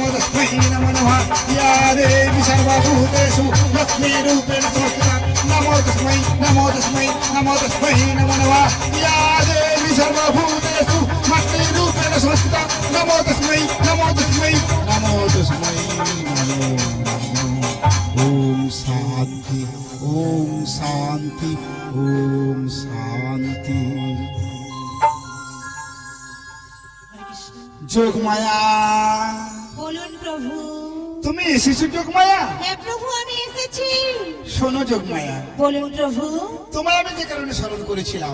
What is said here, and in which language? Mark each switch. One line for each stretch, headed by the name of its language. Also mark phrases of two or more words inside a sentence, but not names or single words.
Sanskrit: তস্मै নমো নমঃ ইয়া দেবী সর্বভূতেষু লক্ষ্মীরূপেণ সংস্থিতা নমো তস্मै নমো তস্मै নমো তস্मै নমো নমঃ ইয়া দেবী সর্বভূতেষু মাতৃরূপেণ সংস্থিতা নমো তস্मै নমো তস্मै নমো তস্मै নমো নমঃ ওম শান্তি ওম শান্তি ওম শান্তি যোগমায়া
Bangla: বলুন প্রভু। তুমি এসেছো যোগমায়া? হ্যাঁ প্রভু, আমি এসেছি। শোনো যোগমায়া, বলুন প্রভু। তোমার আমি যে কারণে স্মরণ করেছিলাম,